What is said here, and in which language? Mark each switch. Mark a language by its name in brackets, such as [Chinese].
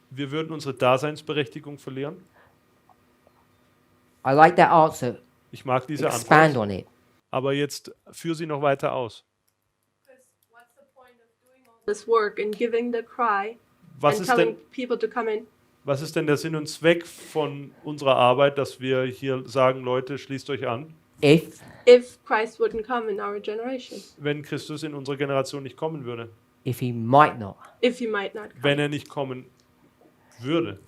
[German] wir würden unsere Daseinsberechtigung verlieren. [English] I like that answer. [German] Ich mag diese [English] Expand [German] Antwort, [English] on it. [German] aber jetzt führe sie noch weiter aus. [English] This work and giving the cry [German] Was [English] and [German] ist, [English] telling [German] denn, [English] people to come in. [German] was ist denn der Sinn und Zweck von unserer Arbeit, dass wir hier sagen, Leute, schließt euch an, [English] If If Christ wouldn't come in our generation, [German] wenn Christus in unserer Generation nicht kommen würde? [English] he might not. if he might not come. [German] Wenn er nicht kommen würde.